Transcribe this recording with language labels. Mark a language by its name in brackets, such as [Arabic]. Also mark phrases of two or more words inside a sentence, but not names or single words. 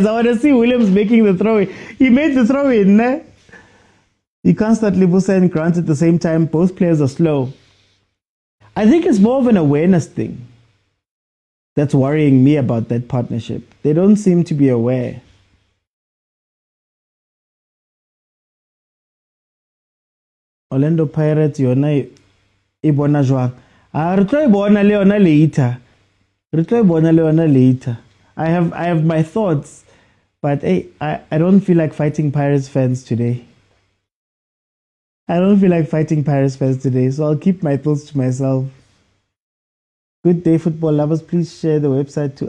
[English] I want to see Williams making the throw-in. He made the throw-in, ne? You can't start Libusa and Grant at the same time. Both players are slow. I think it's more of an awareness thing that's worrying me about that partnership. They don't seem to be aware. [Southern Sotho] Orlando Pirates, yona ibona jwang. Re tlo ibona le yona later. Re tlo ibona le yona later. [English] I have my thoughts, but hey, I don't feel like fighting Pirates fans today. I don't feel like fighting Pirates fans today, so I'll keep my thoughts to myself. Good day, football lovers. Please share the website too.